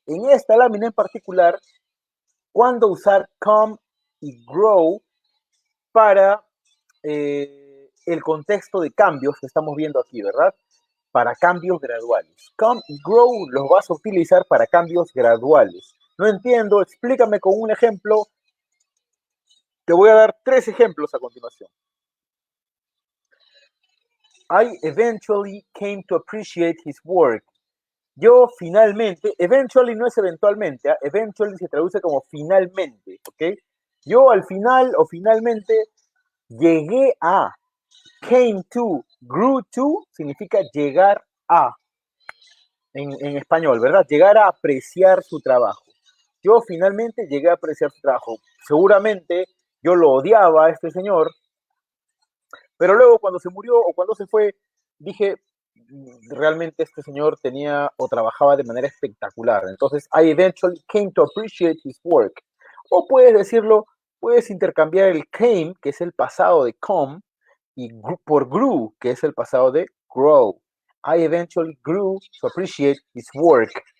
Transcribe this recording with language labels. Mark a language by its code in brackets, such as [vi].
[es] En esta lámina en particular, cuándo usar come y grow para el contexto de cambios que estamos viendo aquí, ¿verdad? Para cambios graduales. Come y grow los vas a utilizar para cambios graduales. No entiendo, explícame con un ejemplo. Te voy a dar 3 ejemplos a continuación. [en] I eventually came to appreciate his work. [es] Yo finalmente, eventually no es eventualmente, ¿eh? Eventually se traduce como finalmente, ¿ok? Yo al final o finalmente llegué a, came to, grew to, significa llegar a, en español, ¿verdad? Llegar a apreciar su trabajo. Yo finalmente llegué a apreciar su trabajo. Seguramente yo lo odiaba a este señor, pero luego cuando se murió o cuando se fue, dije, realmente este señor tenía o trabajaba de manera espectacular. [en] Entonces, I eventually came to appreciate his work. [es] O puedes decirlo, puedes intercambiar el came, que es el pasado de come, y por grew, que es el pasado de grow. [en] I eventually grew to appreciate his work.